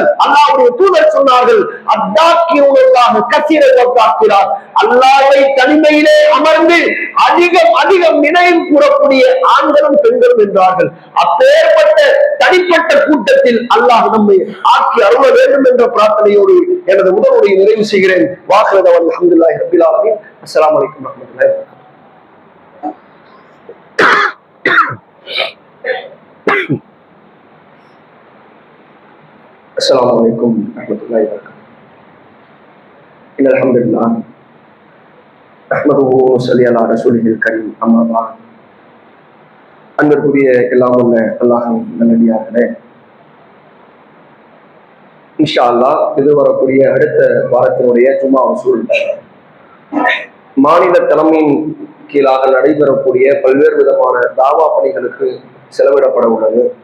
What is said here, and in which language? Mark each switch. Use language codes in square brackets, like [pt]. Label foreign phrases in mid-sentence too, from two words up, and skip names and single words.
[ta] அல்லாஹ்வுடைய தூதர் சொன்னார்கள், [ar] الذاكرين الله كثيرا والذاكرات, [ta] அல்லாஹ்வை தனிமையிலே அமர்ந்து அதிகம் அதிகம் நினைவு கூறக்கூடிய ஆண்களும் பெண்களும் என்றார்கள். அப்பேற்பட்ட தனிப்பட்ட கூட்டத்தில் அல்லாஹ் நம்மை ஆக்கி அருள வேண்டும் என்ற பிரார்த்தனையோடு எனது முதலுரை நிறைவு செய்கிறேன். [ar] وآخر دعوانا الحمد لله رب العالمين. السلام عليكم ورحمة الله وبركاته. السلام عليكم ورحمة الله وبركاته. إن الحمد لله نحمده ونصلي على رسوله الكريم. أما بعد. [ta] அன்பிற்குரிய எல்லாம் உள்ள அல்லாஹ்வின் நல்லடியார்களே, [ar] إن شاء الله [ta] இது வரக்கூடிய அடுத்த வாரத்தினுடைய ஜும்மா வசூல் மாநில தலைமையின் கீழாக நடைபெறக்கூடிய பல்வேறு விதமான தாவா பணிகளுக்கு செலவிடப்பட உள்ளது.